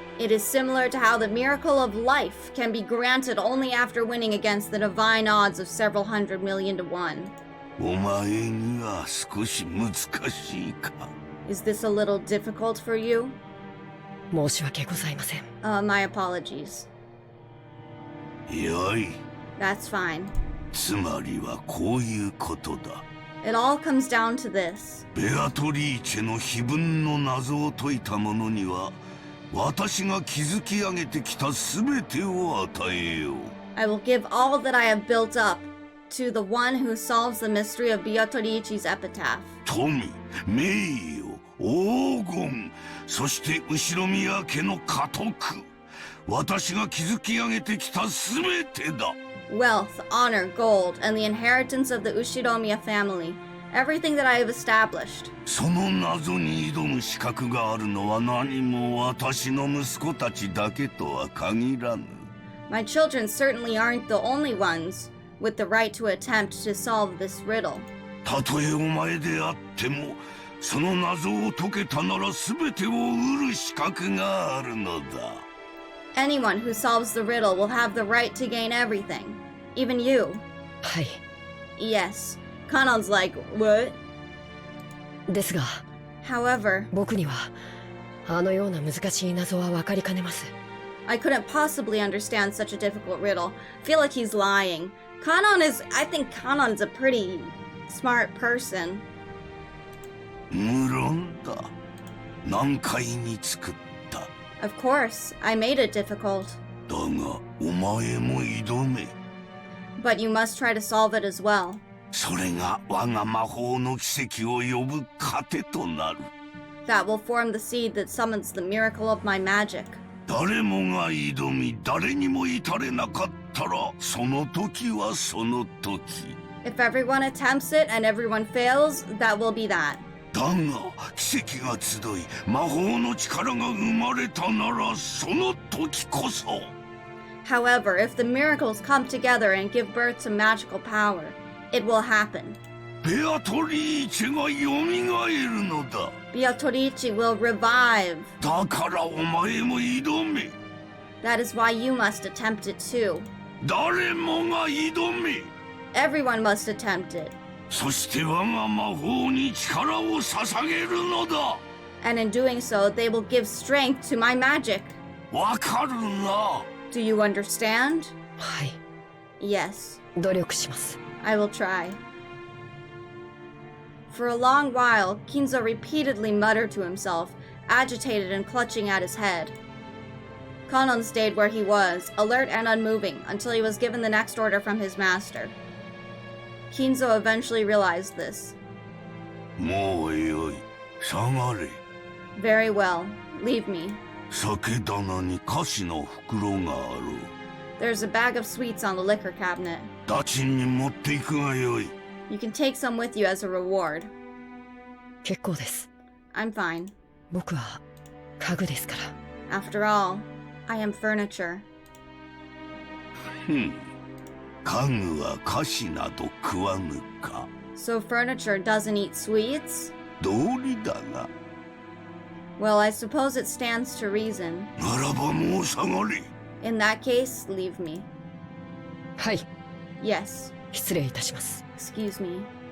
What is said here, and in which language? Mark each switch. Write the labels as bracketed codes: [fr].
[en] It is similar to how the miracle of life can be granted only after winning against the divine odds of several hundred million to one. [ja] お前には少し難しいか？ [en] Is this a little difficult for you? [ja] 申し訳ございません。 [en] My apologies. [ja] よい。 [en] That's fine. [ja] つまりはこういうことだ。 [en] It all comes down to this. [ja] ベアトリーチェの碑文の謎を解いた者には、私が築き上げてきた全てを与えよう。 [en] I will give all that I have built up to the one who solves the mystery of Beatorici's epitaph. [ja] 富、名誉、黄金、そして後ろ宮家の家督。私が築き上げてきた全てだ。 [en] Wealth, honor, gold, and the inheritance of the Ushiromiya family. Everything that I have established. [ja] その謎に挑む資格があるのは何も私の息子たちだけとは限らぬ。 [en] My children certainly aren't the only ones with the right to attempt to solve this riddle. [ja] たとえお前であっても、その謎を解けたなら全てを得る資格があるのだ。 [en] Anyone who solves the riddle will have the right to gain everything. Even you. [ja] はい。 [en] Yes. Kanon's like, what? [ja] ですが、 [en] However, [ja] 僕にはあのような難しい謎は分かりかねます。 [en] I couldn't possibly understand such a difficult riddle. Feel like he's lying. I think Kanon's a pretty smart person. [ja] 無論だ。難解に作った。 [en] Of course, I made it difficult. [ja] だが、お前も挑め。 [en] But you must try to solve it as well. [ja] それが我が魔法の奇跡を呼ぶ糧となる。 [en] That will form the seed that summons the miracle of my magic. [ja] 誰もが挑み、誰にも至れなかったら、その時はその時。 [en] If everyone attempts it and everyone fails, that will be that. [ja] だが、奇跡が集い、魔法の力が生まれたなら、その時こそ。 [en] However, if the miracles come together and give birth to magical power, it will happen. [ja] ベアトリーチェが蘇るのだ。 [en] Beatorici will revive. [ja] だからお前も挑め。 [en] That is why you must attempt it too. [ja] 誰もが挑め。 [en] Everyone must attempt it. [ja] そして我が魔法に力を捧げるのだ。 [en] And in doing so, they will give strength to my magic. [ja] わかるな。 [en] Do you understand? [ja] はい。 [en] Yes, [ja] 努力します。 [en] I will try. For a long while, Kinzo repeatedly muttered to himself, agitated and clutching at his head. Kanon stayed where he was, alert and unmoving, until he was given the next order from his master. Kinzo eventually realized this. [ja] もうよい。下がれ。 [en] Very well, leave me. [ja] 酒棚に菓子の袋があろう。 [en] There's a bag of sweets on the liquor cabinet. [ja] ダチンに持っていくがよい。 [en] You can take some with you as a reward. [ja] 結構です。 [en] I'm fine. [ja] 僕は家具ですから。 [en] After all, I am furniture. [ja] ふん。家具は菓子など食わぬか。 [en] So furniture doesn't eat sweets? [ja] 道理だが。 [en] Well, I suppose it stands to reason. [ja] ならばもう下がれ。 [en] In that case, leave me. [ja] はい、 [en] Yes. [ja] 失礼いたします。 [en] Excuse me.